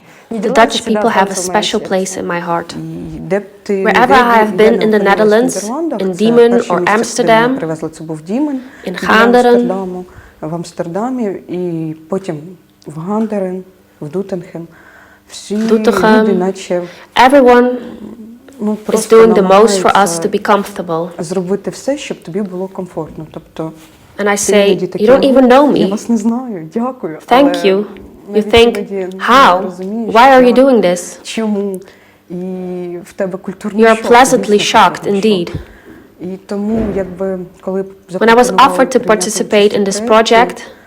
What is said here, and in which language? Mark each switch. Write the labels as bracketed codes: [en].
[en] The Dutch people have a special place in my heart. Wherever I have been in the Netherlands, in Diemen or Amsterdam, in Gaanderen, [uk] в Амстердамі і потім в Гандерен, в Доетинхем. Всі люди, наче [en] everyone is doing the most for us to be comfortable. [uk] Зробити все, щоб тобі було комфортно. Тобто, [en] and I say, you don't even know me. [uk] Я вас не знаю, дякую. [en] Thank you. You think, how? Why are you doing this? [uk] Чому? І в тебе культурний шок. [en] You are pleasantly shocked indeed. [uk] І тому, якби, коли [en] when I was offered to participate in this project,